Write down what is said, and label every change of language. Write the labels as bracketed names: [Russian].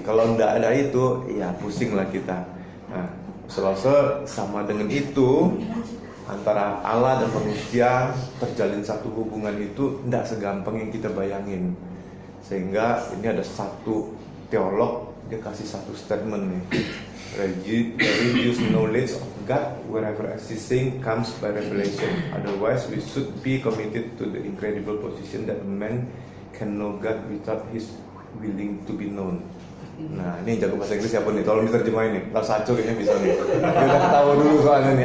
[Indonesian] Kalau nggak ada itu, ya pusing lah kita. Nah, selasa sama dengan itu, antara Allah dan manusia terjalin satu hubungan itu tidak segampang yang kita bayangin. Sehingga ini ada satu teolog, dia kasih satu statement nih. [English] Religious knowledge of God wherever existing comes by revelation. Otherwise we should be committed to the incredible position that man can know God without his willing to be known. [Indonesian] Nah, ini jago bahasa Inggris siapa nih? Tolong diterjemahin nih. Lo Saco kayaknya bisa nih. Dia udah ketawa dulu soalnya nih.